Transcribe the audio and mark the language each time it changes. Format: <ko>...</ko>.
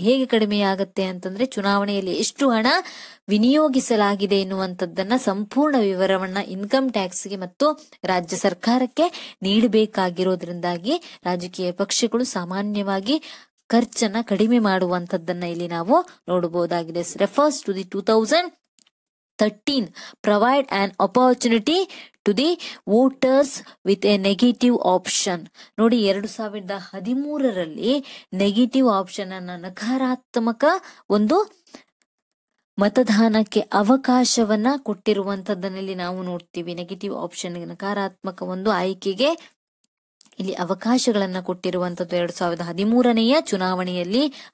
<kn>ಹೇಗೆ ಕಡಿಮೆಯಾಗುತ್ತೆ ಅಂತಂದ್ರೆ ಚುನಾವಣೆಯಲ್ಲಿ ಎಷ್ಟು ಹಣ ವಿನಿಯೋಗಿಸಲಾಗಿದೆ ಎನ್ನುವಂಥದ್ದನ್ನ ಸಂಪೂರ್ಣ ವಿವರವನ್ನ ಇನ್ಕಮ್ ಟ್ಯಾಕ್ಸ್ಗೆ ಮತ್ತು ರಾಜ್ಯ ಸರ್ಕಾರಕ್ಕೆ ನೀಡಬೇಕಾಗಿರೋದ್ರಿಂದಾಗಿ ರಾಜಕೀಯ ಪಕ್ಷಗಳು ಸಾಮಾನ್ಯವಾಗಿ ಖರ್ಚನ್ನ ಕಡಿಮೆ ಮಾಡುವಂತದ್ದನ್ನ ಇಲ್ಲಿ ನಾವು ನೋಡಬಹುದಾಗಿದೆ.</kn> <en>Refers to the 13. Provide an opportunity to the voters with a negative option.</en> <kn>ನೋಡಿ 2013ರಲ್ಲಿ ನೆಗೆಟಿವ್ ಆಪ್ಷನ್ ಅನ್ನ, ನಕಾರಾತ್ಮಕ ಒಂದು ಮತದಾನಕ್ಕೆ ಅವಕಾಶವನ್ನ ಕೊಟ್ಟಿರುವಂತದ್ದನ್ನಲ್ಲಿ ನಾವು ನೋಡ್ತೀವಿ. ನೆಗೆಟಿವ್ ಆಪ್ಷನ್, ನಕಾರಾತ್ಮಕ ಒಂದು ಆಯ್ಕೆಗೆ ಇಲ್ಲಿ ಅವಕಾಶಗಳನ್ನ ಕೊಟ್ಟಿರುವಂತದ್ದು 2013ನೆಯ ಚುನಾವಣೆಯಲ್ಲಿ.</kn>